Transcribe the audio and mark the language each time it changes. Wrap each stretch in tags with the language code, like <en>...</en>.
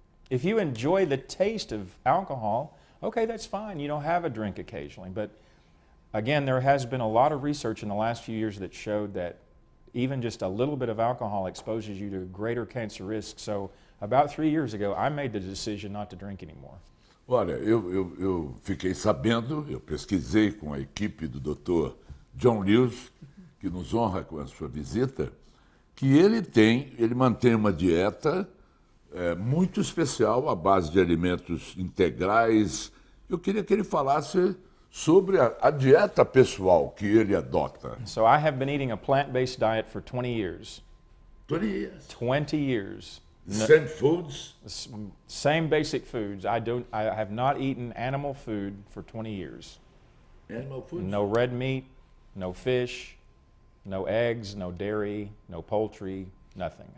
<en>If you enjoy the taste of alcohol, okay, that's fine. Have a drink occasionally. But again, there has been a lot of research in the last few years that showed that even just a little bit of alcohol exposes you to greater cancer risk. So about 3 years ago, I made the decision not to drink anymore.</en> <pt>Olha, eu fiquei sabendo, eu pesquisei com a equipe do Dr. John Lewis, que nos honra com a sua visita, que ele mantém uma dieta muito especial à base de alimentos integrais. Eu queria que ele falasse sobre a dieta pessoal que ele adota.</pt> <en>So I have been eating a plant-based diet for 20 years. 20 years. 20 years. Same foods? Same basic foods. I have not eaten animal food for 20 years. Animal foods? No red meat, no fish, no eggs, no dairy, no poultry, nothing.</en>